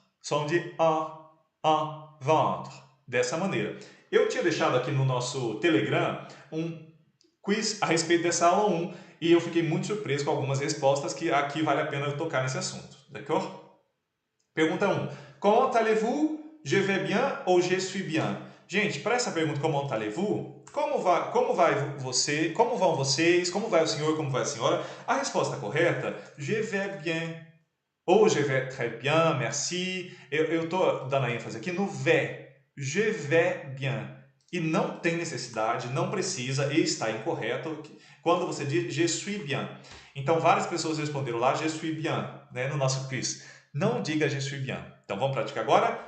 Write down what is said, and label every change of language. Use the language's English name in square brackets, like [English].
[Portuguese] Som de vendre. Dessa maneira. Eu tinha deixado aqui no nosso Telegram um quiz a respeito dessa aula 1 e eu fiquei muito surpreso com algumas respostas que aqui vale a pena eu tocar nesse assunto, d'accord? [French] Pergunta 1. Comment allez-vous? Je vais bien ou je suis bien? [Portuguese] Gente, para essa pergunta, [French] comment allez-vous? [Portuguese] Como vai você? Como vão vocês? Como vai o senhor? Como vai a senhora? A resposta correta, [French] je vais bien. Ou je vais très bien, merci. [Portuguese] Eu estou dando a ênfase aqui no vais. [French] Je vais bien. [Portuguese] E não tem necessidade, não precisa e está incorreto quando você diz [French] je suis bien. [Portuguese] Então, várias pessoas responderam lá [French] je suis bien, [Portuguese] né, no nosso quiz. Não diga [French] je suis bien. [Portuguese] Então, vamos praticar agora.